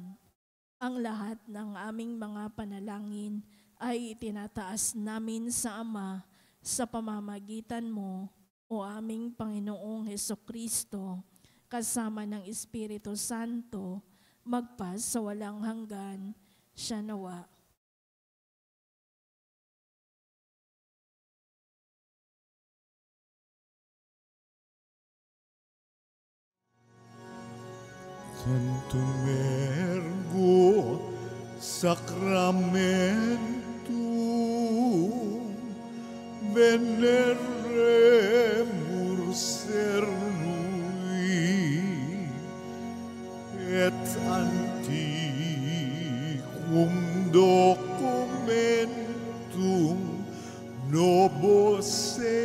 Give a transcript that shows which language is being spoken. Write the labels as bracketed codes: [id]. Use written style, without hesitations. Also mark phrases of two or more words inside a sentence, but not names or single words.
[tl] Ang lahat ng aming mga panalangin ay itinataas namin sa Ama sa pamamagitan mo, o aming Panginoong Hesukristo, kasama ng Espiritu Santo, magpa sa walang hanggan. Siya nawa. [la] Santum Ergo Sacramentum Veneremur Cernui et Antiquum Documentum Nobis